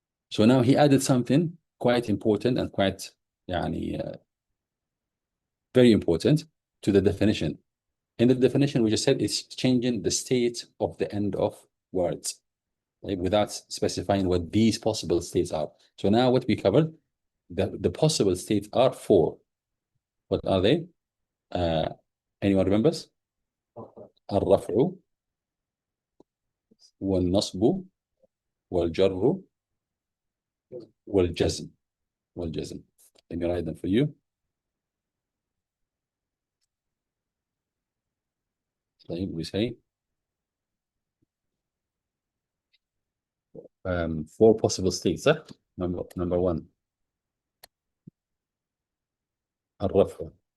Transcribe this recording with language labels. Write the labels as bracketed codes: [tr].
[en] So now he added something quite important and quite very important to the definition. In the definition, we just said it's changing the state of the end of words, right? Without specifying what these possible states are. So now what we covered, the possible states are 4. What are they? Anyone remembers? [ar] الرفع والنصب والجر والجزم. [en] Let me write them for you. So we say 4 possible states. Number 1, الرفع.